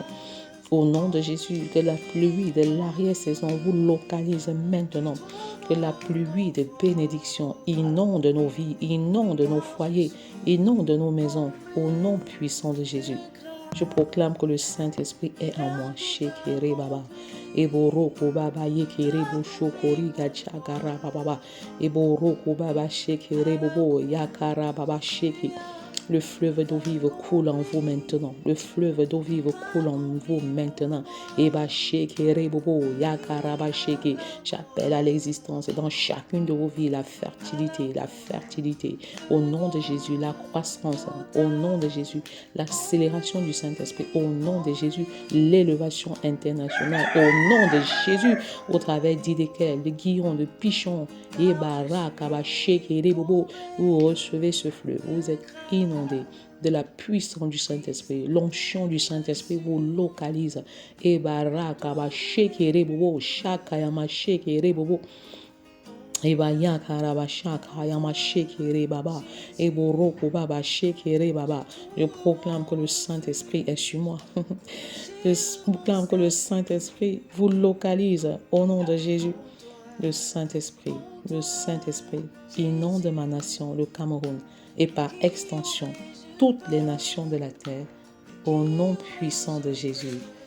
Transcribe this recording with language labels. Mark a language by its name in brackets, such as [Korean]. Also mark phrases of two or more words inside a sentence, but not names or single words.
[French] Au nom de Jésus, que la pluie de l'arrière-saison vous localise maintenant. Que la pluie de bénédiction inonde nos vies, inonde nos foyers, inonde nos maisons. Au nom puissant de Jésus. Je proclame que le Saint-Esprit est en moi. Shekere Baba. Eboroko Baba Yekere Boshokori Gachagara Baba. Eboroko Baba Shekere Bobo Yakara Baba Sheki. Le fleuve d'eau vive coule en vous maintenant. Le fleuve d'eau vive coule en vous maintenant. Eba shekere bobo, yakaraba sheke. J'appelle à l'existence dans chacune de vos vies la fertilité, la fertilité. Au nom de Jésus, la croissance. Au nom de Jésus, l'accélération du Saint-Esprit. Au nom de Jésus, l'élévation internationale. Au nom de Jésus, au travers d'Idékel, de Guillon, de Pichon, Eba rakaba shekere bobo. Vous recevez ce fleuve. Vous êtes inondé de la puissance du Saint-Esprit. L'onction du Saint-Esprit vous localise. Et barakaba shekere bobo, shakayama shekere bobo. Et bayakaraba shakayama shekere baba. Et boroko baba shekere baba. Je proclame que le Saint-Esprit est sur moi. Je proclame que le Saint-Esprit vous localise au nom de Jésus. Le Saint-Esprit inonde ma nation, le Cameroun, et par extension, toutes les nations de la terre, au nom puissant de Jésus.